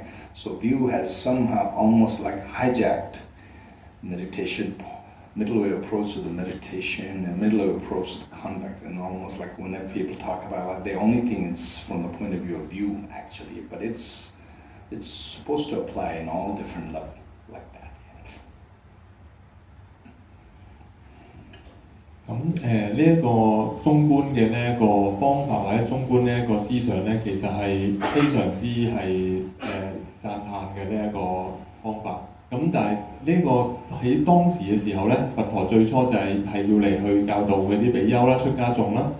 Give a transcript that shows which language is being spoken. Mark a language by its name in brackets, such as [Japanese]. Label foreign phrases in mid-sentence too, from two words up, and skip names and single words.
[English] So view has somehow almost like hijacked meditation middle way approach to the meditation and middle way approach to the conduct, and almost like whenever people talk about it, they only think it's from the point of view of view actually, but it's supposed to apply in all different levels like that. [Cantonese] 咁呢一個中觀嘅呢一個方法或者中觀呢一個思想咧，其實係非常之係讚歎嘅呢一個方法。咁但係呢個喺當時嘅時候咧，佛陀最初就係要嚟去教導佢啲比丘啦、出家眾啦。